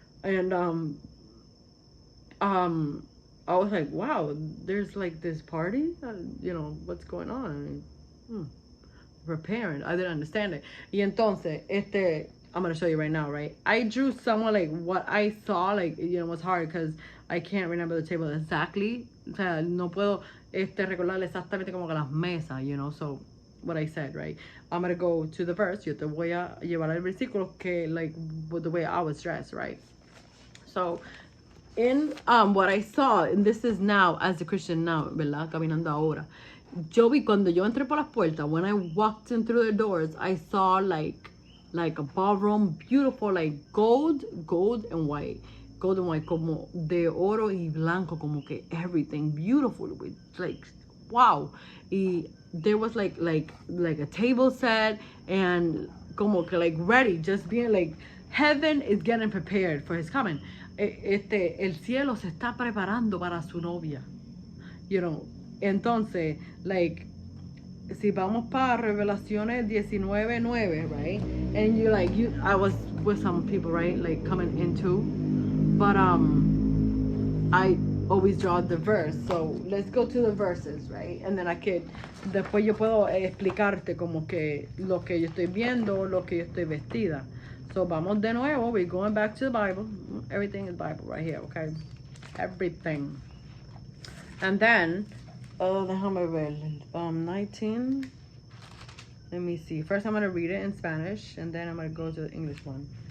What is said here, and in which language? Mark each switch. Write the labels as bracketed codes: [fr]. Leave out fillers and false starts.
[en] And I was like, wow, there's like this party? What's going on? Preparing. I didn't understand it. Y entonces, I'm going to show you right now, right? I drew somewhat like what I saw, like, it was hard because I can't remember the table exactly. [es] O sea, no puedo recordar exactamente como que las mesas, so what I said, right? [en] I'm going to go to the verse. Yo te voy a llevar al versículo que, like, with the way I was dressed, right? So, in what I saw, and this is now, as a Christian now, ¿verdad? Caminando ahora. Yo vi cuando yo entré por las puertas, when I walked in through the doors, I saw like a ballroom, beautiful, like gold and white. Gold and white, como de oro y blanco, como que everything beautiful, with like, wow. Y there was like a table set, and como que like ready, just being like, heaven is getting prepared for his coming. [es] El cielo se está preparando para su novia. Entonces, like, si vamos para Revelaciones 19:9, right? [en] And I was with some people, right? Like coming into, but I always draw the verse. So let's go to the verses, right? [es] And then después yo puedo explicarte como que lo que yo estoy viendo, lo que yo estoy vestida. So vamos de nuevo. [en] We're going back to the Bible. Everything is Bible right here, okay? Everything. And then, déjame ver. 19. Let me see. First, I'm going to read it in Spanish, and then I'm going to go to the English one.